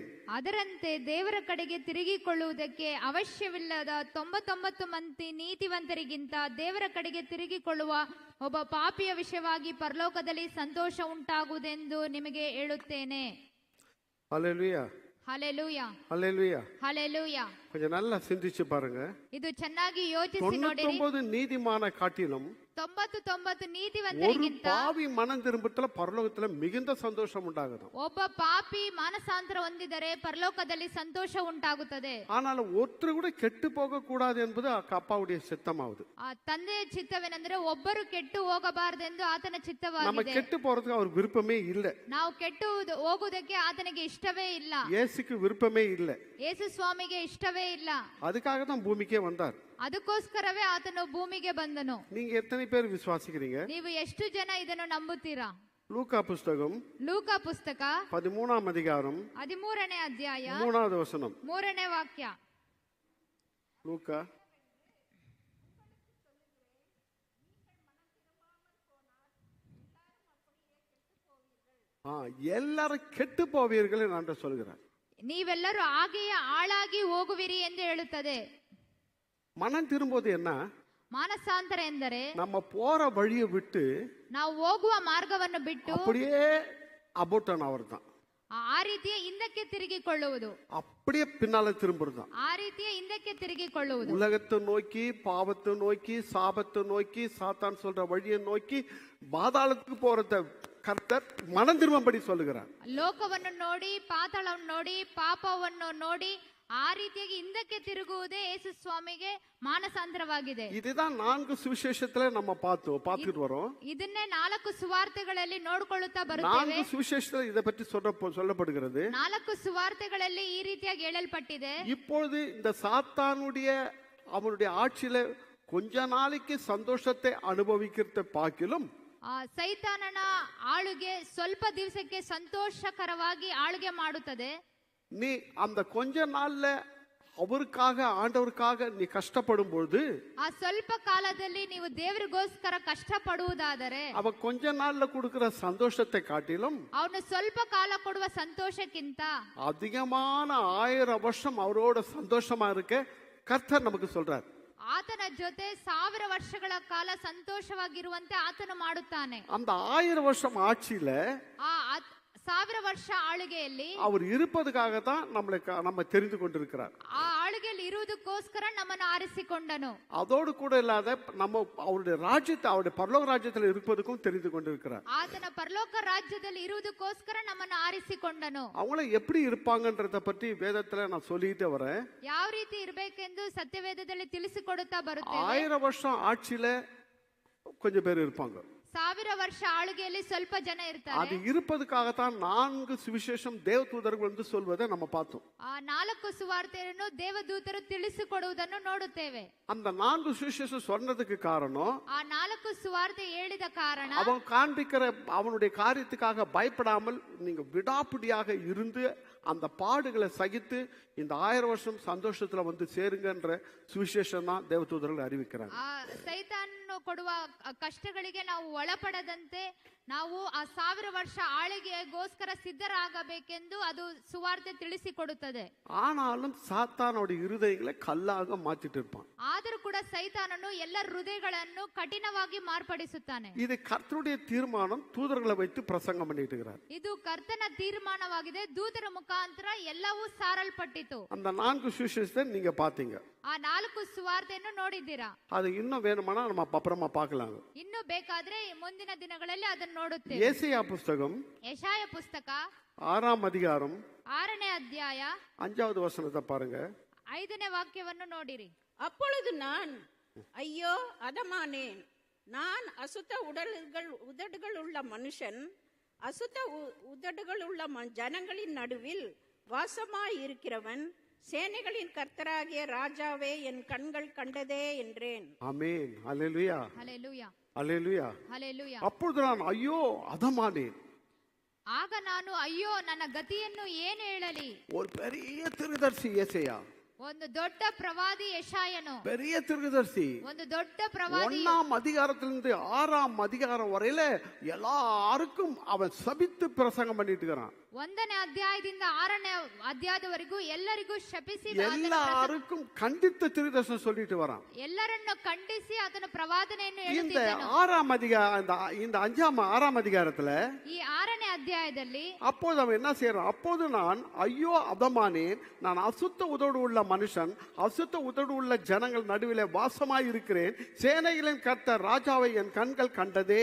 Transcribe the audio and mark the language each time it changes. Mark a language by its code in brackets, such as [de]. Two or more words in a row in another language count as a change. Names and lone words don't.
[kn] ಅದರಂತೆ ದೇವರ ಕಡೆಗೆ ತಿರುಗಿಕೊಳ್ಳುವುದಕ್ಕೆ ಅವಶ್ಯವಿಲ್ಲದ 99 ಮಂದಿ ನೀತಿವಂತರಿಗಿಂತ ದೇವರ ಕಡೆಗೆ ತಿರುಗಿಕೊಳ್ಳುವ ಒಬ್ಬ ಪಾಪಿಯ ವಿಷಯವಾಗಿ ಪರಲೋಕದಲ್ಲಿ ಸಂತೋಷ ಉಂಟಾಗುವುದೆಂದು ನಿಮಗೆ ಹೇಳುತ್ತೇನೆ. [ta] அல்லேலூயா, ஹல்லேலூயா, அல்லேலூயா, ஹல்லேலூயா. கொஞ்சம் நல்லா சிந்திச்சு பாருங்க. [kn] ಇದು ಚೆನ್ನಾಗಿ ಯೋಚಿಸಿ ನೋಡಿರಿ. [ta] 99 நீதிமான காட்டிலும் [kn] 99 ನೀತಿವಂತರಿಗಿಂತ [ta] பாவி மனம் திரும்பத்துல பரலோகத்துல மிகுந்த சந்தோஷம் உண்டாகுது. [kn] ಒಬ್ಬ ಪಾಪಿ ಮಾನಸಾಂತರ ಹೊಂದಿದರೆ ಪರಲೋಕದಲ್ಲಿ ಸಂತೋಷ ಉಂಟಾಗುತ್ತದೆ. [ta] ஆனால் ஒருத்தர் கூட கெட்டு போக கூடாது என்பது அப்பாவுடைய சித்தமாவது. [kn] ತಂದೆಯ ಚಿತ್ತವೇನೆಂದರೆ ಒಬ್ಬರು ಕೆಟ್ಟು ಹೋಗಬಾರದೆಂದು ಆತನ [ta] நம்ம [kn] ಚಿತ್ತವಾಗಿದೆ. [ta] கெட்டு போறதுக்கு அவர் விருப்பமே இல்லை. [kn] ನಾವು ಕೆಟ್ಟು ಹೋಗುವುದಕ್ಕೆ ಆತನಿಗೆ ಇಷ್ಟವೇ ಇಲ್ಲ. [ta] இயேசுக்கு விருப்பமே இல்லை. [kn] ಯೇಸು ಸ್ವಾಮಿಗೆ ಇಷ್ಟವೇ ಇಲ್ಲ. [ta] அதுக்காக தான் பூமிக்கே வந்தார். [kn] ಅದಕ್ಕೋಸ್ಕರವೇ ಆತನು ಭೂಮಿಗೆ ಬಂದನು. [ta] நீங்க எத்தனை பேர் விசுவாசிக்கிறீங்க? [kn] ನೀವು ಎಷ್ಟು ಜನ ಇದನ್ನು ನಂಬುತ್ತೀರಾ? [ta] லூக்கா புஸ்தகம் [kn] ಲೂಕ ಪುಸ್ತಕ [ta] 13ஆம் அதிகாரம் [kn] 13ನೇ ಅಧ್ಯಾಯ [ta] 3வது வசனம். [kn] 3ನೇ ವಾಕ್ಯ. [ta] லூக்கா எல்லாரும் கெட்டு போவீர்கள் என்று சொல்கிறார். [kn] ನೀವೆಲ್ಲರೂ ಹಾಗೆಯೇ ಹಾಳಾಗಿ ಹೋಗುವಿರಿ ಎಂದು ಹೇಳುತ್ತದೆ. [ta] மனம் திரும்புவது என்ன? [kn] ಮಾನಸಾಂತರ ಎಂದರೆ [ta] நம்ம போற வழியை விட்டு [kn] ನಾವು ಹೋಗುವ ಮಾರ್ಗವನ್ನು ಬಿಟ್ಟು [ta] அப்படியே அபோட்டன் அவர்தான், [kn] ಆ ರೀತಿಯ ಹಿಂದಕ್ಕೆ ತಿರುಗಿಕೊಳ್ಳುವುದು, [ta] அப்படியே பின்னால திரும்புறதுதான். [kn] ಆ ರೀತಿಯ ಹಿಂದಕ್ಕೆ ತಿರುಗಿಕೊಳ್ಳುವುದು. [ta] உலகத்தை நோக்கி, பாவத்தை நோக்கி, சாபத்தை நோக்கி, சாத்தான் சொல்ற வழியை நோக்கி பாதாளத்துக்கு போறத கர்த்தர் மனம் திரும்படி சொல்லுகிறார். [kn] ಲೋಕವನ್ನು ನೋಡಿ, ಪಾತಾಳವನ್ನು ನೋಡಿ, ಪಾಪವನ್ನು ನೋಡಿ ಆ ರೀತಿಯಾಗಿ ಹಿಂದಕ್ಕೆ ತಿರುಗುವುದೇ ಯೇಸು ಸ್ವಾಮಿಗೆ ಮಾನಸಾಂತರವಾಗಿದೆ. [ta] இதுதான் 4 சுவிசேஷத்துல நம்ம பார்த்துட்டு வரோம். [kn] ಇದನ್ನೇ 4 ಸುವಾರ್ತೆಗಳಲ್ಲಿ ನೋಡಿಕೊಳ್ಳುತ್ತಾ ಬರುತ್ತೇವೆ. [ta] 4 சுவிசேஷத்துல இதை பற்றி சொல்லப்படுகிறது. [kn] 4 ಸುವಾರ್ತೆಗಳಲ್ಲಿ ಈ ರೀತಿಯಾಗಿ ಹೇಳಲ್ಪಟ್ಟಿದೆ. [ta] இப்பொழுது இந்த சாத்தானுடைய அவனுடைய ஆட்சியில கொஞ்ச நாளைக்கு சந்தோஷத்தை அனுபவிக்கிறத பார்க்கிலும் [kn] ಸೈತಾನನ ಆಳುಗೆ ಸ್ವಲ್ಪ ದಿವಸಕ್ಕೆ ಸಂತೋಷಕರವಾಗಿ ಆಳುಗೆ ಮಾಡುತ್ತದೆ. [ta] நீ அந்த கொஞ்ச நாள்ல அவருக்காக, ஆண்டவருக்காக நீ கஷ்டப்படும் பொழுது, [kn] ಆ ಸ್ವಲ್ಪ ಕಾಲದಲ್ಲಿ ನೀವು ದೇವರಿಗೋಸ್ಕರ ಕಷ್ಟಪಡುವುದಾದರೆ, [ta] அவ கொஞ்ச நாள்ல கொடுக்கிற சந்தோஷத்தை காட்டிலும் [kn] ಅವನು ಸ್ವಲ್ಪ ಕಾಲ ಕೊಡುವ ಸಂತೋಷಕ್ಕಿಂತ [ta] அதிகமான 1000 வருஷம் அவரோட சந்தோஷமா இருக்க கர்த்தர் நமக்கு சொல்றார். [kn] ಆತನ ಜೊತೆ 1000 ವರ್ಷಗಳ ಕಾಲ ಸಂತೋಷವಾಗಿರುವಂತೆ ಆತನು ಮಾಡುತ್ತಾನೆ. [ta] அந்த 1000 வருஷம் ஆட்சியில [kn] ಆ 1000 ವರ್ಷ ಆಳುಗೆಯಲ್ಲಿ [ta] அவர் இருப்பதுக்காக தான் நம்ம தெரிந்து கொண்டிருக்கிறார். [kn] ಆ ಆಳುಗೆಯಲ್ಲಿ ಇರುವುದಕ್ಕೋಸ್ಕರ ನಮ್ಮನ್ನು ಆರಿಸಿಕೊಂಡನು. [ta] அதோடு கூட இல்லாத நம்ம அவருடைய ராஜ்யத்தை, அவருடைய பரலோக ராஜ்யத்தில் இருப்பதுக்கும் தெரிந்து கொண்டிருக்கிறார். [kn] ಆತನ ಪರಲೋಕ ರಾಜ್ಯದಲ್ಲಿ ಇರುವುದಕ್ಕೋಸ್ಕರ ನಮ್ಮನ್ನು ಆರಿಸಿಕೊಂಡನು. [ta] அவங்கள எப்படி இருப்பாங்கன்றத பற்றி வேதத்துல நான் சொல்லிட்டே வரேன். [kn] ಯಾವ ರೀತಿ ಇರಬೇಕೆಂದು ಸತ್ಯವೇದದಲ್ಲಿ ತಿಳಿಸಿಕೊಡುತ್ತಾ ಬರುತ್ತೇವೆ. [ta] 1000 வருஷம் ஆட்சியில கொஞ்சம் பேர் இருப்பாங்க. [kn] 1000 ವರ್ಷ ಆಳುಗೆಯಲ್ಲಿ ಸ್ವಲ್ಪ ಜನ ಇರ್ತಾರೆ. [ta] அது இருப்பதுக்காகத்தான் 4 சுவிசேஷம் தேவதூதர்கள் வந்து சொல்வதை நம்ம பார்த்தோம். [kn] ಆ 4 ಸುವಾರ್ತೆಯನ್ನು ದೇವದೂತರು ತಿಳಿಸಿಕೊಡುವುದನ್ನು ನೋಡುತ್ತೇವೆ. [ta] அந்த 4 சுவிசேஷம் சொன்னதுக்கு காரணம், [kn] ಆ 4 ಸುವಾರ್ತೆ ಹೇಳಿದ ಕಾರಣ, [ta] அவன் காண்பிக்கிற அவனுடைய காரியத்துக்காக பயப்படாமல் நீங்க விடாப்பிடியாக இருந்து அந்த பாடுகளை சகித்து இந்த 1000 வருஷம் சந்தோஷத்துல வந்து சேருங்கன்ற சுவிசேஷம் தான் தேவதூதர்கள் அறிவிக்கிறாங்க. [kn] ಆ ಸೈತಾನ್ ಕೊಡುವ ಕಷ್ಟಗಳಿಗೆ ನಾವು ಒಳಪಡದಂತೆ ನಾವು ಆ 1000 ವರ್ಷ ಆಳಿಗೆಗೋಸ್ಕರ ಸಿದ್ಧರಾಗಬೇಕೆಂದು ಅದು ಸುವಾರ್ತೆ ತಿಳಿಸಿಕೊಡುತ್ತದೆ. [ta] ஆனாலும் சாத்தானோட இருதயங்களை கல்லாக மாத்திட்டு இருப்பான். [kn] ಆದರೂ ಕೂಡ ಸೈತಾನನು ಎಲ್ಲ ಹೃದಯಗಳನ್ನು ಕಠಿಣವಾಗಿ ಮಾರ್ಪಡಿಸುತ್ತಾನೆ. [ta] இது கர்த்தருடைய தீர்மானம். தூதர்களை வைத்து பிரசங்கம் பண்ணிட்டு இருக்கிறார். [kn] ಇದು ಕರ್ತನ ತೀರ್ಮಾನವಾಗಿದೆ. ದೂತರ ಮುಖಾಂತರ ಎಲ್ಲವೂ ಸಾರಲ್ಪಟ್ಟಿತು. [ta] அந்த 4 சுவிசேஷத்தை நீங்க பாத்தீங்க. [kn] ಆ 4 ಸುವಾರ್ತೆಯನ್ನು ನೋಡಿದ್ದೀರಾ? [ta] அது இன்னும் வேணுமானா நம்ம அப்புறமா பார்க்கலாம். [kn] ಇನ್ನು ಬೇಕಾದ್ರೆ ಮುಂದಿನ ದಿನಗಳಲ್ಲಿ ಅದನ್ನು ನೋಡುತ್ತೇವೆ. [ta] ஏசாயா புஸ்தகம் [kn] ಯೆಶಾಯ ಪುಸ್ತಕ [ta] 6ஆம் அதிகாரம் [kn] 6ನೇ ಅಧ್ಯಾಯ [ta] 5வது வசனத்தை பாருங்க. [kn] 5ನೇ ವಾಕ್ಯವನ್ನು ನೋಡಿರಿ. [ta] அப்பொழுது நான், ஐயோ அதமானேன், நான் அசுத்த உதடுகள் உள்ள மனுஷன், அசுத்த உதடுகள் உள்ள ஜனங்களின் நடுவில் வாசமாய் இருக்கிறவன், சேனைகளின் கர்த்தராகிய ராஜாவே என் கண்கள் கண்டதே என்றேன். ஆமென். அல்லேலூயா, [kn] ಹಲ್ಲೆಲೂಯಾ, [ta] அல்லேலூயா. [kn] ಹಲ್ಲೆಲೂಯಾ. [ta] அப்பொழுது நான் ஐயோ அதமானேன். [kn] ಆಗ ನಾನು ಅಯ್ಯೋ ನನ್ನ ಗತಿಯನ್ನು ಏನು ಹೇಳಲಿ. [ta] ஒரு பெரிய தீர்க்கதரிசி ஏசாயா, [kn] ಒಂದು ದೊಡ್ಡ ಪ್ರವಾದಿ ಯೆಶಾಯನು, [ta] பெரிய தீர்க்கதரிசி. [kn] ಒಂದು ದೊಡ್ಡ ಪ್ರವಾದಿ [ta] 1ஆம் அதிகாரத்திலிருந்து 6ஆம் அதிகாரம் வரையில எல்லாருக்கும் அவன் சபித்து பிரசங்கம் பண்ணிட்டு இருக்கிறான். [kn] 1ನೇ ಅಧ್ಯಾಯದಿಂದ 6ನೇ ಅಧ್ಯಾಯದವರೆಗೂ ಎಲ್ಲರಿಗೂ ಶಪಿಸಿ [ta] எல்லாருக்கும் கண்டித்த தீர்க்கதரிசனம் சொல்லிட்டு வரான். [kn] ಎಲ್ಲರನ್ನು ಖಂಡಿಸಿ ಆತನ ಪ್ರವಾದನೆಯನ್ನು [ta] இந்த [kn] ಹೇಳುತ್ತಿದ್ದನು. [ta] 6ஆம் அதிகாரத்துல [kn] ಈ 6ನೇ ಅಧ್ಯಾಯದಲ್ಲಿ [ta] அப்போது அவன் என்ன செய்யறான்? அப்போது நான் ஐயோ அதமானேன், நான் அசுத்த உதடு உள்ள மனுஷன், அசுத்த உதடு உள்ள ஜனங்கள் நடுவிலே வாசமாய் இருக்கிறேன், சேனைகளின் கர்த்தர் ராஜாவை என் கண்கள் கண்டதே.